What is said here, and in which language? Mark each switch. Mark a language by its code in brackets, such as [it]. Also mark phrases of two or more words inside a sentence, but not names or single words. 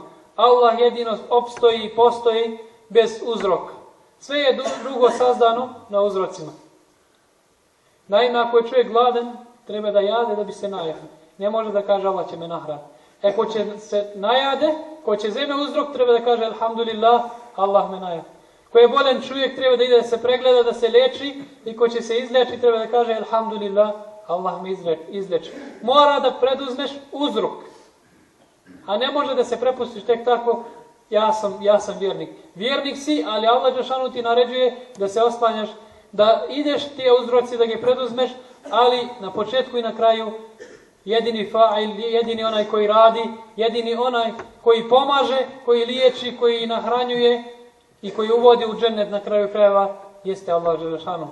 [bs] Allah jedino opstoji i postoji bez uzroka. Sve je drugo sazdano na uzrocima. Naime, ako je čovjek gladan, treba da jade da bi se najao. Ne može da kaže Allah će me nahraniti. Ko će se najade, ko će zeme uzrok, treba da kaže alhamdulillah, Allah me najao. Ko je bolan čovjek, treba da ide da se pregleda, da se leči, i ko će se izleči, treba da kaže alhamdulillah, Allah me izleči. Mora da preduzmeš uzrok, a ne može da se prepustiš tek tako, ja sam vjernik. Vjernik si, ali Allah [ar] جل شأنه [bs] ti naređuje da se oslanjaš, da ideš ti uzroci, da ga preduzmeš, ali na početku i na kraju jedini fa'il, jedini onaj koji radi, jedini onaj koji pomaže, koji liječi, koji nahranjuje i koji uvodi u džennet na kraju krajeva jeste Allah [ar] جل شأنه.